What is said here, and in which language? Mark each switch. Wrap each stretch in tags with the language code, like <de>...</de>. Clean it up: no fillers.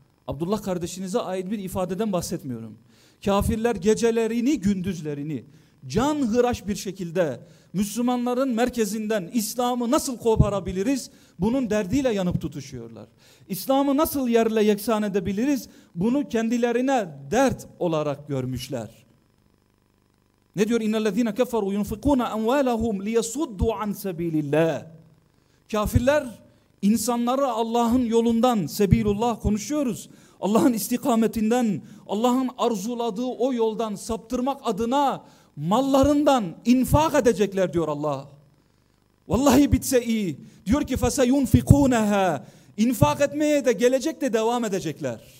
<tr>Abdullah kardeşinize ait bir ifadeden bahsetmiyorum. Kafirler gecelerini gündüzlerini can hıraş bir şekilde Müslümanların merkezinden İslam'ı nasıl koparabiliriz? Bunun derdiyle yanıp tutuşuyorlar. İslam'ı nasıl yerle yeksan edebiliriz? Bunu kendilerine dert olarak görmüşler. Ne diyor?</tr> <ar>اِنَّ الَّذ۪ينَ كَفَرُوا يُنْفِقُونَ اَنْوَالَهُمْ لِيَسُدُّوا عَنْ سَب۪يلِ اللّٰهِ</ar> <tr>Kafirler insanları Allah'ın yolundan, sebilullah konuşuyoruz. Allah'ın istikametinden, Allah'ın arzuladığı o yoldan saptırmak adına mallarından infak edecekler diyor Allah. Vallahi bitse iyi. Diyor ki</tr> <ar>فَسَيُنْفِقُونَهَا</ar> <tr>İnfak etmeye de gelecek de devam edecekler.</tr>